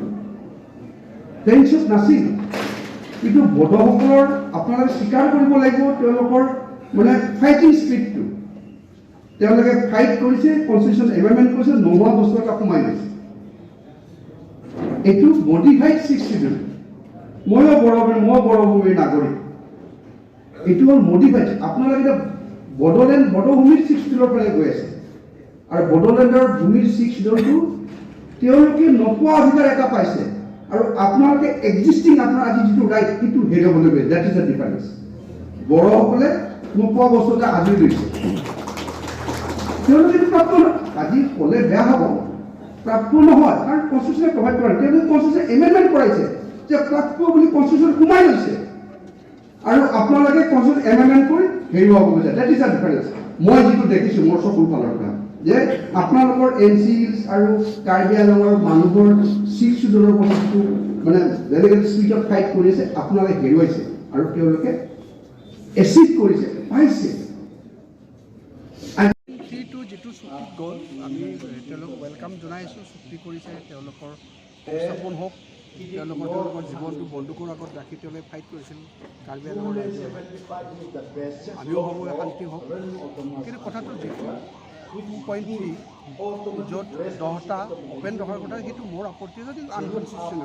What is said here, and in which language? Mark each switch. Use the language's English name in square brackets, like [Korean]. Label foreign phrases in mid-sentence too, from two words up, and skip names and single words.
[Assamese] প্লেইনছত নাছিল কিন্তু বড়োসকলৰ আপোনালোকে স্বীকাৰ কৰিব লাগিব তেওঁলোকৰ মানে [English] fighting spiritটো [Assamese] তেওঁলোকে ফাইট কৰিছে [English] constitution amendment [Assamese] কৰিছে নোহোৱা বস্তু এটা সোমাই গৈছে এইটো [English] modified 6 schedule [Assamese] ময়ো বড়োভূমিৰ নাগৰিক এইটো হ'ল মডিফাইড আপোনালোকে বড়োলেণ্ড বড়োভূমিৰ 6 শিডিউলৰ পৰা গৈ আছে আৰু বড়োলেণ্ডৰ ভূমিৰ 6 শিডিউলটো তেওঁলোকে নোপোৱা অধিকাৰ এটা পাইছে আৰু আপোনালোকে এক্সিষ্টিং আপোনাৰ আজি যিটো ৰাইট সেইটো হেৰুৱাবলৈ গৈ [English] that is the difference [Assamese] বড়োসকলে নোপোৱা বস্তু এটা আজি লৈছে তেওঁলোকে প্ৰাপ্ত আজি ক'লে বেয়া হ'ব প্ৰাপ্ত নহয় কাৰণ কনষ্টিটিউচনে প্ৰভাইড কৰে তেওঁলোকে [English] constitution amendment [Assamese] কৰাইছে যে প্ৰাপ্ত বুলি কনষ্টিটিউচন সোমাই লৈছে আৰু আপোনালোকে [English] constitution amendment [Assamese] কৰি হেৰুৱাব বিচাৰে [English] that is the difference [Assamese] মই যিটো দেখিছোঁ মোৰ চকুৰ ফালৰ পৰা যে আপোনালোকৰ এনচিএলছ আৰু কাৰ্বি আংলঙৰ মানুহৰ 6 শিডিউলৰ কথাটো মানে [English] delegate spiritত [Assamese] ফাইট কৰি আছে আপোনালোকে হেৰুৱাইছে আৰু তেওঁলোকে এচিভ কৰিছে পাইছে যিটো চুক্তিত গ'ল আমি তেওঁলোকক ৱেলকাম জনাইছোঁ চুক্তি কৰিছে তেওঁলোকৰ সংস্থাপন হওক তেওঁলোকৰ জীৱনটো বন্দুকৰ আগত ৰাখি তেওঁলোকে ফাইট কৰিছিল কাৰ্বি আংলঙৰ আমিও ভাবোঁ শান্তি হওক কিন্তু কথাটো যিটো 2.3 য'ত 10টা অপেন ৰখাৰ কথা সেইটো মোৰ আপত্তি আছে, কিন্তু আনকনষ্টিটিউচনেল।